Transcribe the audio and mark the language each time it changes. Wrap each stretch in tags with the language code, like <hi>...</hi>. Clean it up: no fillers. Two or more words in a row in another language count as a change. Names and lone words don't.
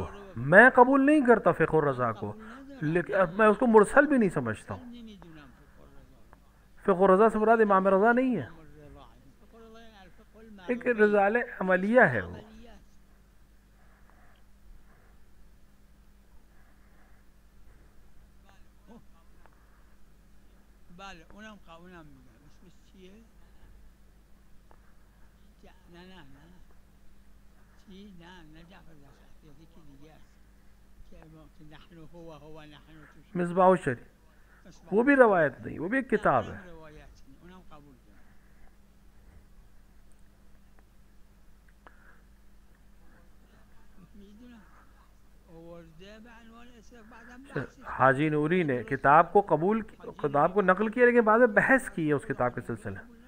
<ur>میں قبول نہیں کرتا فقہ الرضا کو، لیکن میں اس کو مرسل بھی نہیں سمجھتا ہوں. فقہ الرضا سے مراد امام رضا نہیں ہے، ایک رضالہ عملیہ ہے وہ.</ur> <fa>بله اونم میگم اسمش چیه؟ نه چی؟ نه جعفر دستگیر، یکی دیگه است که</fa> <ar>نحن هو نحن</ar> <fa>توش مصباح الشریف،</fa> <ur>وہ بھی روایت نہیں، وہ بھی ایک کتاب ہے.</ur> <fa>اونم قبول کرم. میدونم آورده به عنوان اسم، بعدم بحث.</fa> <ur>حاجی نوری نے کتاب کو نقل کیا، لیکن بعد میں بحث کی ہے اس کتاب کے سلسلے.</ur>